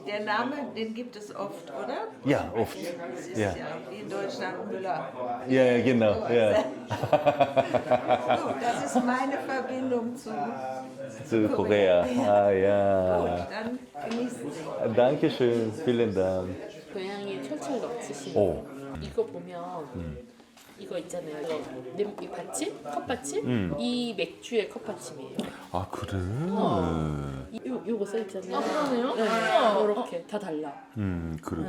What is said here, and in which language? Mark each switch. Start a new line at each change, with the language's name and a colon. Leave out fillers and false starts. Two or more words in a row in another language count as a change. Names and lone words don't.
German: Der Name, den gibt es oft, oder? Ja, oft. Das ist Ja. ja wie in Deutschland Müller. Ja, ja, genau. Ja. So, das ist meine Verbindung Zu Korea. Ah, ja. Gut, dann genießen Sie. Dankeschön. Vielen Dank.
Korean: 고양이 철철 넘치시는 오. 이거 보면 이거 있잖아요. 이거 이 받침? 컵받침? 이 맥주의 컵받침이에요. 아, 그래? 요거 써있잖아요. 아, 그러네요? 네, 이렇게 다 달라. 그러게.